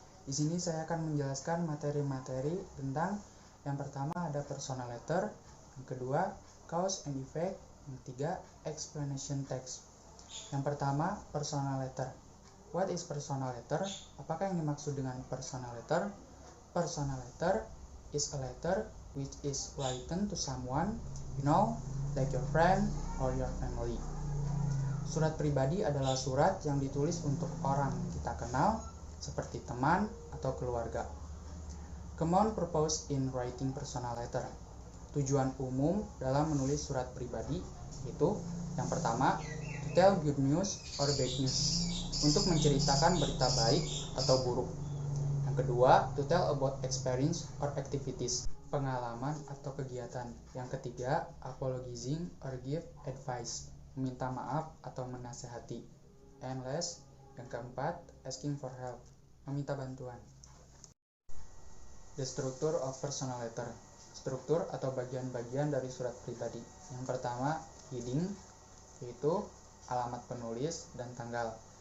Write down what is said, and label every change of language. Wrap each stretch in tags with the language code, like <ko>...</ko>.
<id>Di sini saya akan menjelaskan materi-materi tentang yang pertama ada personal letter, yang kedua cause and effect, yang ketiga explanation text. Yang pertama personal letter.</id> <en>What is personal letter?</en> <id>Apakah yang dimaksud dengan personal letter?</id> <en>Personal letter is a letter which is written to someone you know, like your friend or your family.</en> <id>Surat pribadi adalah surat yang ditulis untuk orang yang kita kenal, seperti teman atau keluarga.</id> <en>Common purpose in writing personal letter.</en> <id>Tujuan umum dalam menulis surat pribadi itu yang pertama,</id> <en>to tell good news or bad news,</en> <id>untuk menceritakan berita baik atau buruk. Yang kedua,</id> <en>to tell about experience or activities,</en> <id>pengalaman atau kegiatan. Yang ketiga,</id> <en>apologizing or give advice,</en> <id>meminta maaf atau menasehati.</id> <en>And last,</en> <id>yang keempat, asking for help, meminta bantuan.</id> <en>The structure of personal letter.</en> <id>Struktur atau bagian-bagian dari surat pribadi. Yang pertama, heading, yaitu alamat penulis dan tanggal.</id>